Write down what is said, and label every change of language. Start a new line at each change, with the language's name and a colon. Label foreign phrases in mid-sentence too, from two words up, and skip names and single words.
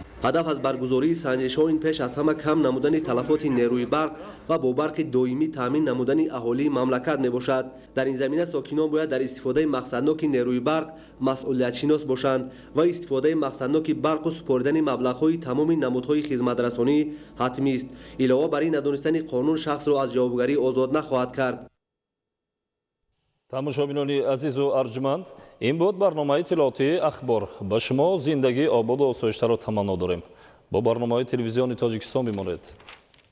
Tajik: هدف از برگزاری سنجش‌ها این پیش از همه کم نمودن تلفات نیروی برق و با برق دائمی تامین نمودن اهالی مملکت میباشد در این زمینه ساکنان باید در استفاده مقصدناک نیروی برق مسئولیت شناس باشند و استفاده مقصدناک برق و سپردن مبلغ‌های تمام نمودهای خدمت رسانی حتمی است علاوه بر این ندانستن قانون شخص را از جوابگری آزاد نخواهد کرد тамошобинони азизу арҷманд ин буд барномаи иттилоотии ахбор ба шумо зиндагии ободу осоиштаро таманно дорем бо барномаҳои телевизиони тоҷикистон бимонед.